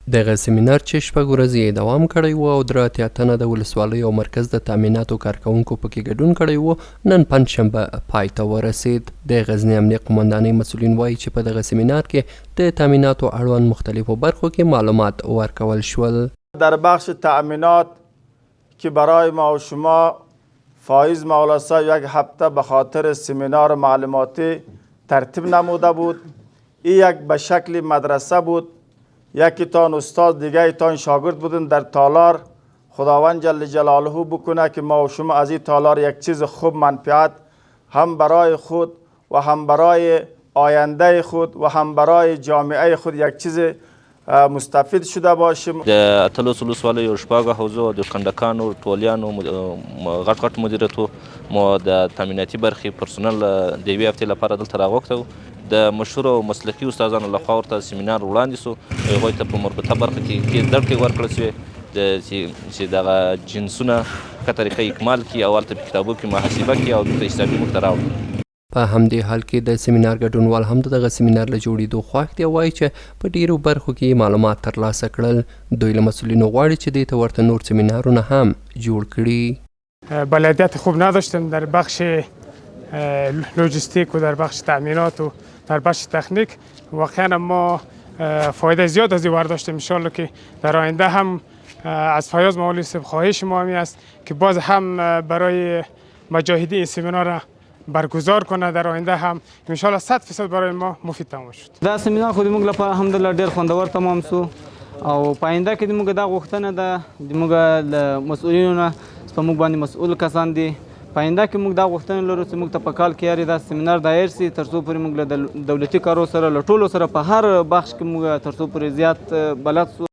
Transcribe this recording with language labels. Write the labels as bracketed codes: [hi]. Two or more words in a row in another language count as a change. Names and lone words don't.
[ps] دغه سیمینار چې شپږ ورځې یې دوام کړی و او 83 تنه د ولسوالۍ او مرکز د تامیناتو کارکوونکو پکې ګډون کړی و، نن پنجشنبه پای ته ورسید. د غزني امنیه قماندانۍ مسؤلین وایي چې په دغه سیمینار کې د تامیناتو اړوند مختلفو برخو کې معلومات ورکول شول. [fa] در بخش تامینات که برای ما و شما فایز مولاسا یک هفته به خاطر سیمینار معلوماتی ترتیب نموده بود. این یک به شکل مدرسه بود، یکی تان استاد دیگه تان شاگرد بودن در تالار. خداوند [ar] جل جلاله [fa] بکنه که ما و شما از این تالار یک چیز خوب منفعت هم برای خود و هم برای آینده خود و هم برای جامعه خود یک چیز مستفید شده باشیم. [ps] د اتلس ولسوالیو شپږو حوزو د کنډکانو ټولیانو غټ غټ مدیریتو مو د تامیناتي برخې پرسونل د یوې هفتې لپاره دلته راغوښتی و. د مشهورو او مسلکي استادانو لخوا ورته سیمینار وړاندې سو، هغوی ته په مربوطه برخه کې زده کړې ورکړل سوې چې دغه جنسونه ښه طریقه اکمال کړي او هلته په کتابو کې محاسبه کړي او دلته حسابي موږ ته راوړي. په همدې حال کې د سیمینار ګډونوال هم دغه سیمینار له جوړېدو خوښ دي او وایي چې په ډیرو برخو کې معلومات ترلاسه کړل. دوی له مسؤلینو غواړي چې دې ته ورته نور سیمینارونه هم جوړ کړي. [fa] بلدیت خوب نداشتیم در بخش لوجستیک و در بخش تأمینات و در بخش تکنیک. واقعا ما فایده زیاد از این برداشتیم. انشالله که در آینده هم از فیاض مولوی صاحب خواهش ما همی است که باز هم برای مجاهدین این سیمینار را برگزار کنه. در آینده هم انشالله 100% برای ما مفید تمام شد. [ps] دا سیمینار خو موږ لپاره الحمدلله ډیر خوندور تمام سو او په آینده کې موږ دا غوښتنه ده موږ له مسؤلینو نه په موږ باندې مسؤل کسان دي. په آینده کې موږ دا غوښتنه لرو چې موږ ته په کال کې یاري دا سیمینار دایر سي تر څو پورې موږ له دولتي کارو سره له ټولو سره په هر بخش کې موږ تر څو پورې زیات بلد سو.